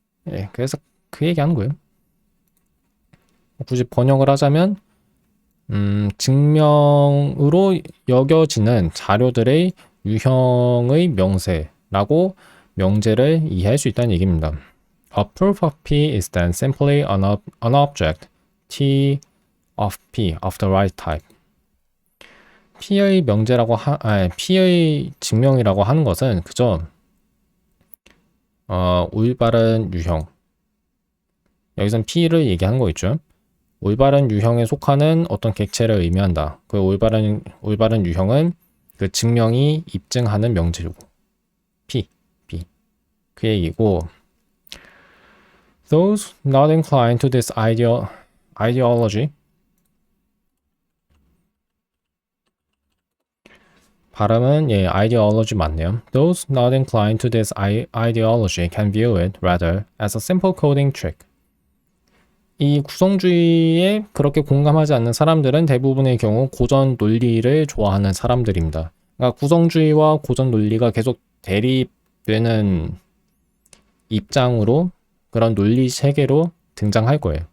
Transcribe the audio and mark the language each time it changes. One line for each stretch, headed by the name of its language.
Korean: 예, 그래서 그 얘기하는 거예요. 굳이 번역을 하자면 증명으로 여겨지는 자료들의 유형의 명세라고 명제를 이해할 수 있다는 얘기입니다.
English: A proof of P is then simply an object T of P of the right type.
Korean: P의 명제라고 P의 증명이라고 하는 것은 그저 올바른 유형. 여기선 P를 얘기하는 거 있죠. 올바른 유형에 속하는 어떤 객체를 의미한다. 그 올바른 유형은 그 증명이 입증하는 명제고 P, B. 그 얘기고
English: Those not inclined to this ideology
Korean: 발음은
English: ideology
Korean: 맞네요.
English: Those not inclined to this ideology can view it rather as a simple coding trick.
Korean: 이 구성주의에 그렇게 공감하지 않는 사람들은 대부분의 경우 고전 논리를 좋아하는 사람들입니다. 그러니까 구성주의와 고전 논리가 계속 대립되는 입장으로 그런 논리 체계로 등장할 거예요.